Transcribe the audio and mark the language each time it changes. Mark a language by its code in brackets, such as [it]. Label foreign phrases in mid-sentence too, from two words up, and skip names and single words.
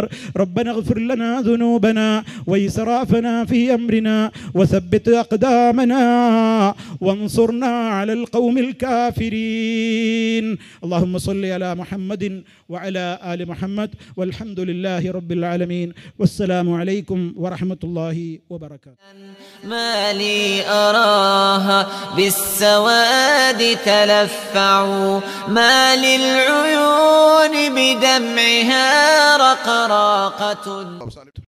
[ar] ربنا اغفر لنا ذنوبنا وإسرافنا في أمرنا وثبت أقدامنا وانصرنا على القوم الكافرين. اللهم صل على محمد وعلى آل محمد والحمد لله رب العالمين. والسلام عليكم ورحمة الله وبركاته. ما لي أراها بالسواد تلفع ما للعيون بدمعها رقراقة.